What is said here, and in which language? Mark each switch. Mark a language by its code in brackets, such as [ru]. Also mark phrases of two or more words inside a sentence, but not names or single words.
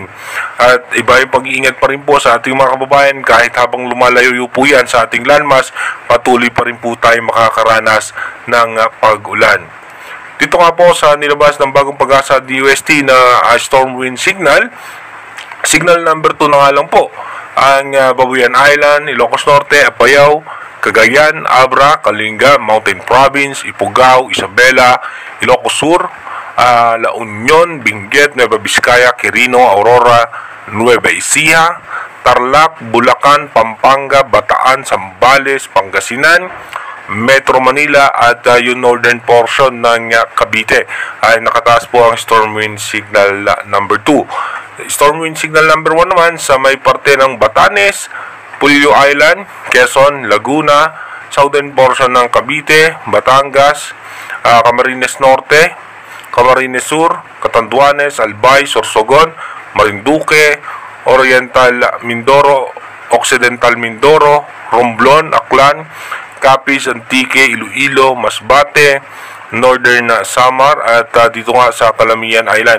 [tl] At iba yung pag-iingat pa rin po sa ating mga kababayan kahit habang lumalayo po yan sa ating landmass, patuloy pa rin po tayo makakaranas ng pag-ulan. Dito nga po sa nilabas ng bagong Pag-asa DUST na [en] storm wind signal, signal number 2 [tl] na nga lang po ang Babuyan Island, Ilocos Norte, Apayao, Cagayan, Abra, Kalinga, Mountain Province, Ifugao, Isabela, Ilocos Sur, La Union, Benguet, Nueva Vizcaya, Quirino, Aurora, Nueva Ecija, Tarlac, Bulacan, Pampanga, Bataan, Zambales, Pangasinan, Metro Manila at yung [en] northern portion [tl] ng Cavite ay nakataas po ang [en] storm wind signal number 2. Storm wind signal number 1 [tl] naman sa may parte ng Batanes, Polillo Island, Quezon, Laguna, [en] southern portion [tl] ng Cavite, Batangas, Camarines Norte, Camarines Sur, Catanduanes, Albay, Sorsogon, Marinduque, Oriental Mindoro, Occidental Mindoro, Romblon, Aklan, Capiz, Antique, Iloilo, Masbate, Northern Samar at dito nga sa Calamian Island.